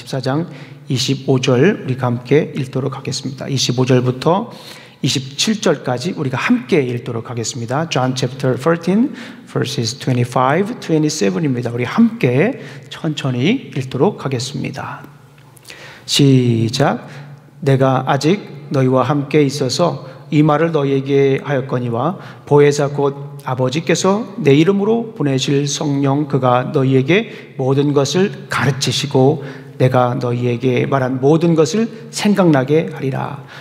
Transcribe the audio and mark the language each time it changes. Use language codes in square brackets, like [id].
[ko] 14장 25절 우리가 함께 읽도록 하겠습니다. 25절부터 27절까지 우리가 함께 읽도록 하겠습니다. [en] John chapter 13 verses 25, 27 [ko] 입니다. 우리 함께 천천히 읽도록 하겠습니다. 시작. 내가 아직 너희와 함께 있어서 이 말을 너희에게 하였거니와 보혜사 곧 아버지께서 내 이름으로 보내실 성령 그가 너희에게 모든 것을 가르치시고 내가 너희에게 말한 모든 것을 생각나게 하리라.